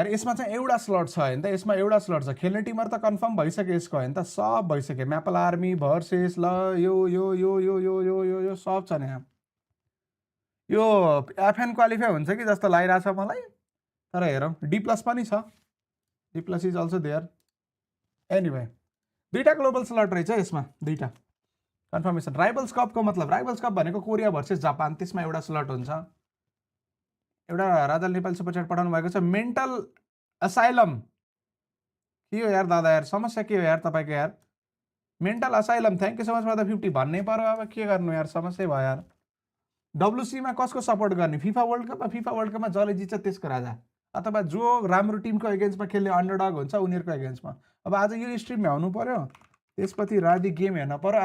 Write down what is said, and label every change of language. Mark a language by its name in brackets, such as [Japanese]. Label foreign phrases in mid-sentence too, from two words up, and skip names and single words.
[Nepali] यसमा चाहिँ एउटा स्लट छ हैन त, यसमा एउटा स्लट छ। खेल्ने टिमहरु त कन्फर्म भइसक्यो यसको हैन त, सब भइसक्यो। म्यापल आर्मी भर्सेस ल यो सब छ नि यहाँ। यो एफएन क्वालिफाई हुन्छ कि जस्तो लागिरहेछ मलाई, तर हेरौँ। Dplus पनि छ, [English] Dplus is also there. [Nepali] एनीवे 2टा [English] global slot [Nepali] रहेछ यसमा, 2टा कन्फर्मेसन। राइभल्स कपको मतलब, राइभल्स कप भनेको कोरिया भर्सेस जापान, त्यसमा एउटा स्लट हुन्छ। एउटा राजा नेपाली सुपरच्याट पठाउनु भएको छ। मेन्टल असाइलम के हो यार दादा यार, समस्या के हो यार तपाईको यार? मेन्टल असाइलम [English] thank you so much for the 50 [Nepali] भन्नै पर्यो, अब के गर्नु यार, समस्या भयो यार। WC मा कसको सपोर्ट गर्ने? फिफा वर्ल्ड कपमा? फिफा वर्ल्ड कपमा जसले जित्छ त्यसको राजा, अथवा जो राम्रो टिमको एगेन्स्टमा खेल्ने अन्डरडग हुन्छ उनीहरूको एगेन्स्टमा। अब आज यो स्ट्रिम भ्याउनु पर्यो, त्यसपछि राति गेम हेर्न पर्यो।